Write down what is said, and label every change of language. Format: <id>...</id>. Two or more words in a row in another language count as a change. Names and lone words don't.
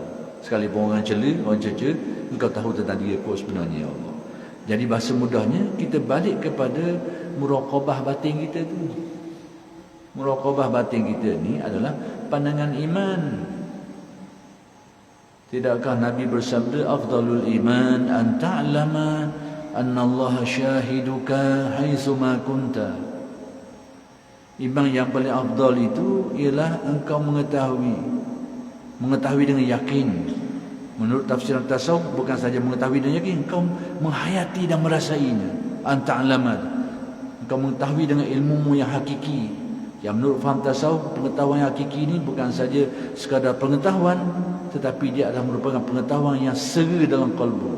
<ms>Sekalipun orang cela, orang cerca, engkau tahu tentang diriku sebenarnya,</ms> <ar>يا الله.</ar> <ms>Jadi bahasa mudahnya, kita balik kepada muraqabah batin kita tu. Muraqabah batin kita ni adalah pandangan iman. Tidakkah Nabi bersabda,</ms> <ar>أفضل الإيمان أن تعلم أن الله شاهدك حيث ما كنت.</ar> <ms>Iman yang paling afdal itu ialah engkau mengetahui dengan yakin. Menurut tafsiran tasawuf, bukan saja mengetahui dan yakin, engkau menghayati dan merasainya.</ms> <ar>أن تعلم,</ar> <ms>engkau mengetahui dengan ilmumu yang hakiki. Yang menurut faham tasawuf, pengetahuan yang hakiki ini bukan saja sekadar pengetahuan, tetapi dia adalah merupakan pengetahuan yang sera dalam kalbu.</ms>